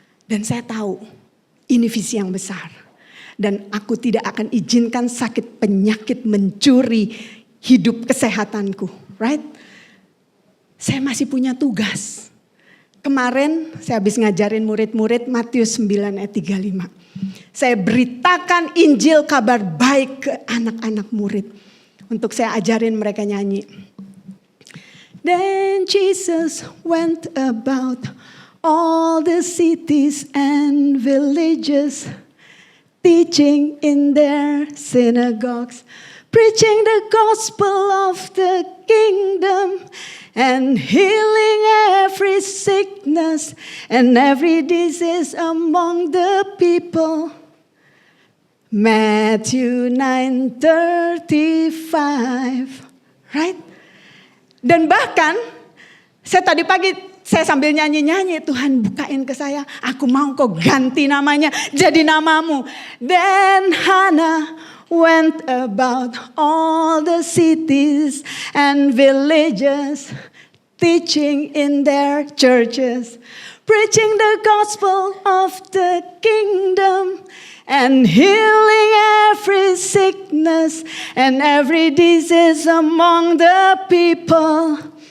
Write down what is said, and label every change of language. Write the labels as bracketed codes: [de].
[id] Dan saya tahu ini visi yang besar. Dan aku tidak akan izinkan sakit penyakit mencuri hidup kesehatanku. [en] Right? [id] Saya masih punya tugas. Kemarin saya habis ngajarin murid-murid Matius 9 ayat 35. Saya beritakan Injil kabar baik ke anak-anak murid. Untuk saya ajarin mereka nyanyi. [en] Then Jesus went about all the cities and villages, teaching in their synagogues, preaching the gospel of the kingdom, and healing every sickness and every disease among the people. Matthew 9:35, right? [id] Dan bahkan saya tadi pagi saya sambil nyanyi-nyanyi, Tuhan bukain ke saya, aku mau kau ganti namanya jadi namamu. [en] Then Hannah went about all the cities and villages, teaching in their churches, preaching the gospel of the kingdom, and healing every sickness and every disease among the people.